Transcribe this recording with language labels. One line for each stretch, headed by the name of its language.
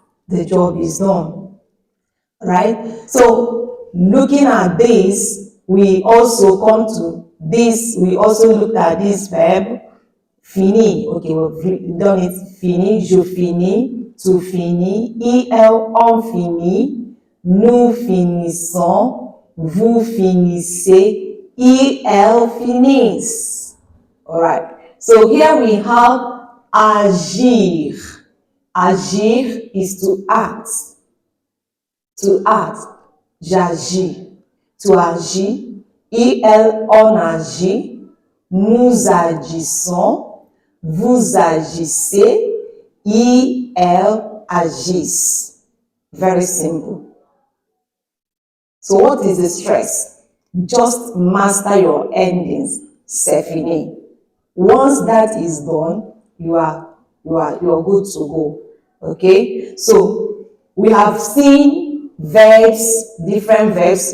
English: The job is done. Right? So looking at this, we also come to this, we also looked at this verb, fini. Okay, we've done it.
French: Fini, je finis, tu finis, il, elle, on finit, nous finissons, vous finissez, il, elle finissent.
English: Alright. So here we have agir. Agir is to act. To act.
French: J'agis. Tu agis. Il, elle, on agit. Nous agissons. Vous agissez, il, elle agissent.
English: Very simple. So what is the stress? Just master your endings.
French: C'est fini.
English: Once that is done, you are good to go. Okay? So we have seen verbs, different verbs.